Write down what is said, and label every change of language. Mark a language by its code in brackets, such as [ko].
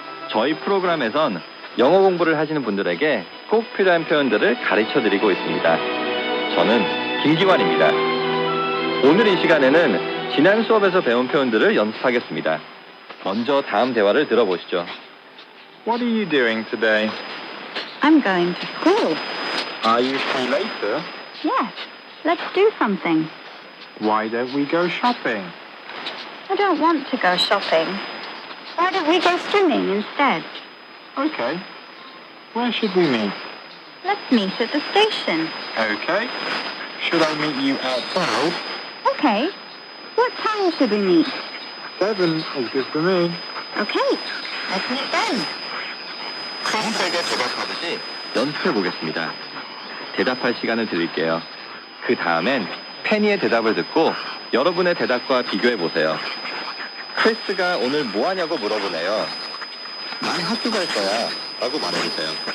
[ko] 저희 프로그램에선 영어 공부를 하시는 분들에게 꼭 필요한 표현들을 가르쳐 드리고 있습니다. 저는 김기환입니다. 오늘 이 시간에는 지난 수업에서 배운 표현들을 연습하겠습니다. 먼저 다음 대화를 들어보시죠. [en] What are you doing today? I'm going to school. Are you free later? Yes, let's do something. Why don't we go shopping? I don't want to go shopping. Why don't we go swimming instead? Okay. Where should we meet? Let's meet at the station. Okay. Should I meet you outside? Okay. What time should we meet? 7 is good for me. Okay. Let's meet then. [ko] 크리스에게 대답하듯이 연습해 보겠습니다. 대답할 시간을 드릴게요. 그 다음엔 페니의 대답을 듣고 여러분의 대답과 비교해 보세요. 크리스가 오늘 뭐 하냐고 물어보네요. 난 학교 갈 거야 라고 말해주세요.